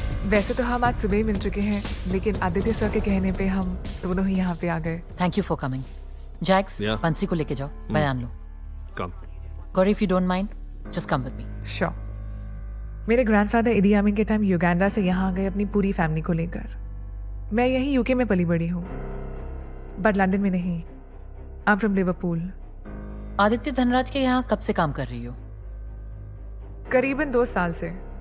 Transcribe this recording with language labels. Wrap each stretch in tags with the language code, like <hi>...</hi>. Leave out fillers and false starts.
<hi>वैसे तो हम आज सुबह ही मिल चुके हैं, लेकिन आदित्य सर के कहने पे हम दोनों ही यहाँ पे आ गए।</hi> <en>Thank you for coming. Jax, Yeah.</en> <hi>बंसी को लेके जाओ, बयान लो।</hi> <en>Come. Corey, if you don't mind, just come with me. Sure.</en> <hi>मेरे ग्रैंडफादर इदी अमीन के टाइम युगांडा से यहाँ आ गए अपनी पूरी फैमिली को लेकर। मैं यहीं यूके में पली बड़ी हूँ, बट लंदन में नहीं।</hi> <en>I am from Liverpool.</en> <hi>Aditya Dhanraj के यहाँ कब से काम कर रही हो? करीबन 2 साल से।</hi>